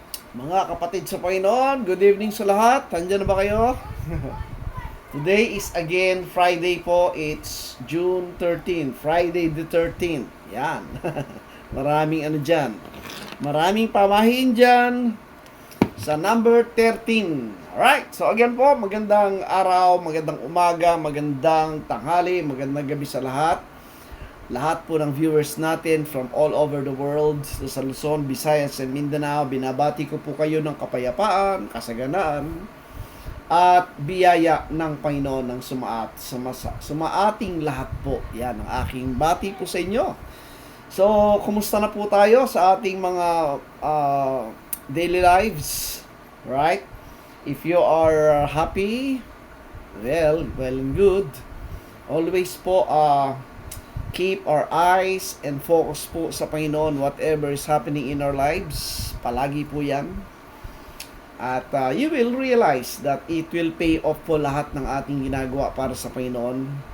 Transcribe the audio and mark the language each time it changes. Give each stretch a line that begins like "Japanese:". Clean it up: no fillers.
Filipino: Mga kapatid sa Panginoon,
English: good evening
Filipino: sa lahat. Nandiyan na ba kayo?
English: Today is again Friday po, it's June 13, Friday the 13th.
Filipino: Yan. Maraming dyan. Maraming pamahiin dyan sa number 13.
English: Alright, so again
Filipino: po, magandang araw, magandang umaga, magandang tanghali, magandang gabi sa lahat. Lahat po ng viewers natin
English: from all over the world,
Filipino: sa Luzon, Visayas, and Mindanao, binabati ko po kayo ng kapayapaan, kasaganaan, at biyaya ng Panginoon ng sumaating lahat po. Yan ang aking bati po sa inyo. So, kumusta na po tayo sa ating mga daily lives?
English: Right? If you are happy, well and good. Always po, keep our eyes and focus po
Filipino: sa Panginoon,
English: whatever is happening in our lives.
Filipino: Palagi po yan. At
English: you will realize that it will pay off
Filipino: po lahat ng ating ginagawa para sa Panginoon.